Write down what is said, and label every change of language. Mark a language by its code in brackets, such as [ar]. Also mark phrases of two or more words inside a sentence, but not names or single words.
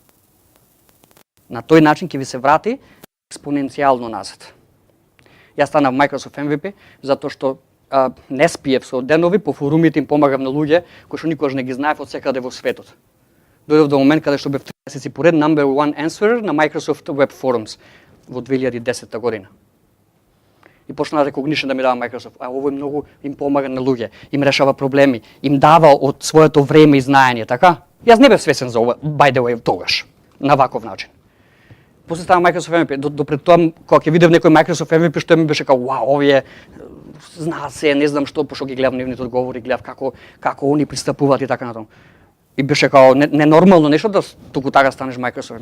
[mk] На тој начин ќе ви се врати експоненцијално назад. Јас станав Microsoft MVP затоа што не спиев со денови по форумите им помагав на луѓе кои што никогаш не ги знаев од секаде во светот. Дојдов до момент каде што бев 3 месеци поред [en] number one answerer [mk] на Microsoft Web Forums во 2010 година. И почна recognition да ми дава Microsoft. А ово многу им помага на луѓе, им решава проблеми, им дава од своето време и знаење, така? Јас не бев свесен за ова, [en] by the way, [mk] тогаш, на ваков начин. После става Microsoft MVP, допред тоа, кога ќе видев некој Microsoft MVP, што ми беше као, вау, овие знаат се, не знам што, пошто ги гледав нивните одговори, гледав како они пристапуваат и така натаму. И беше као ненормално нешто да туку така станеш Microsoft.